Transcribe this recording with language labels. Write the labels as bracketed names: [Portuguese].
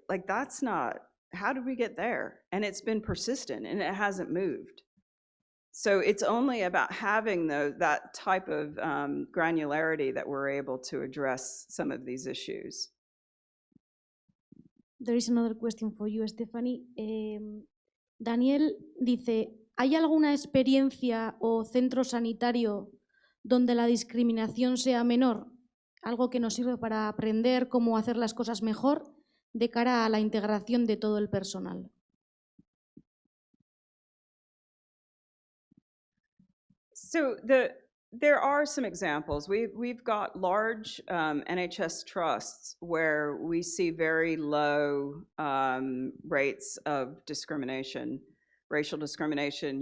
[English] Like, that's not, how did we get there? And it's been persistent, and it hasn't moved. So it's only about having that type of granularity that we're able to address some of these issues. There is another question for you, Stephanie. [Spanish] Daniel dice, ¿hay alguna experiencia o centro sanitario donde la discriminación sea menor? Algo que nos sirve para aprender cómo hacer las cosas mejor de cara a la integración de todo el personal. [English] So there are some examples. We've got large NHS trusts where we see very low rates of discrimination, racial discrimination.